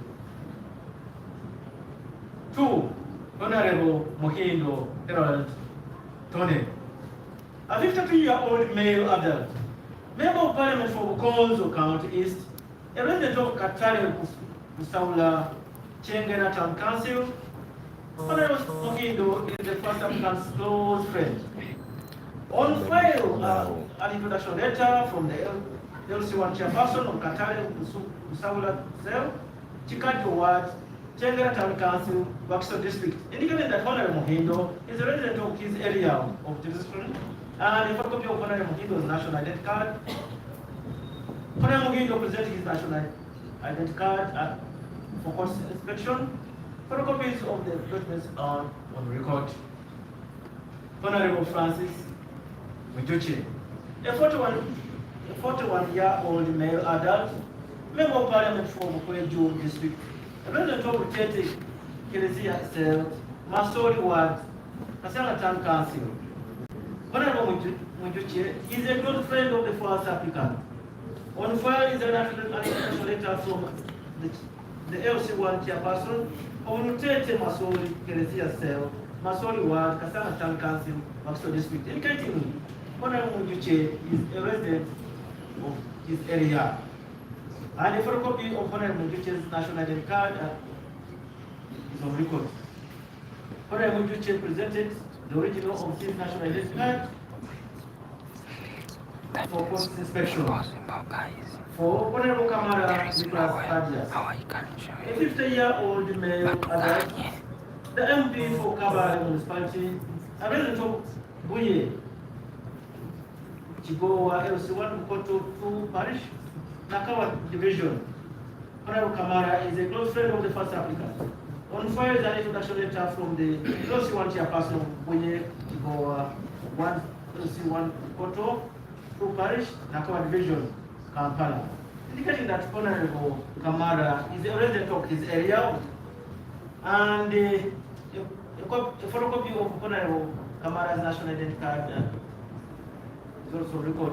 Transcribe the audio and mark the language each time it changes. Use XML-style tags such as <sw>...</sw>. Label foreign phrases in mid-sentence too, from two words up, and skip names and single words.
<en>2. Honorable Mohindo Herald Tony, a 53-year-old male adult, member of Parliament for Bukonzo County East, a resident of Katale Kusaula, Chengena Town Council. Honorable Mohindo is the first applicant's close friend. On file, an introduction letter from the LC1 chairperson of Katale Kusaula Cell, Chikato Ward, Chengena Town Council, Wakiso District, indicating that Honorable Mohindo is a resident of his area of jurisdiction, and a photocopy of Honorable Mohindo's national identity card. Honorable Mohindo presented his national identity card for court inspection. Photocopies of the documents are on record. Honorable Francis Mijuchi, a 41-year-old male adult, member of Parliament for Bukweju District, a resident of Bukete, Kelezia Cell, Mastori Ward, Kasanga Town Council. Honorable Mijuchi is a good friend of the first applicant. On file is an introduction letter from the LC1 chairperson of Unrelated Masori, Kelezia Cell, Masori Ward, Kasanga Town Council, Wakiso District, indicating Honorable Mijuchi is a resident of his area. And a photocopy of Honorable Mijuchi's national identity card is on record. Honorable Mijuchi presented the original of his national identity card for post inspection. For Honorable Kamara Nicholas Adias, a 50-year-old male adult, the MP for Kabale Municipality, a resident of Buye, Chigowa LC1 Bukoto 2 Parish, Nakawa Division. Honorable Kamara is a close friend of the first applicant. On file is an introduction letter from the LC1 chairperson of Buye, Chigowa 1 LC1 Bukoto 2 Parish, Nakawa Division, Kampala, indicating that Honorable Kamara is a resident of his area, and a photocopy of Honorable Kamara's national identity card is also recorded.</en>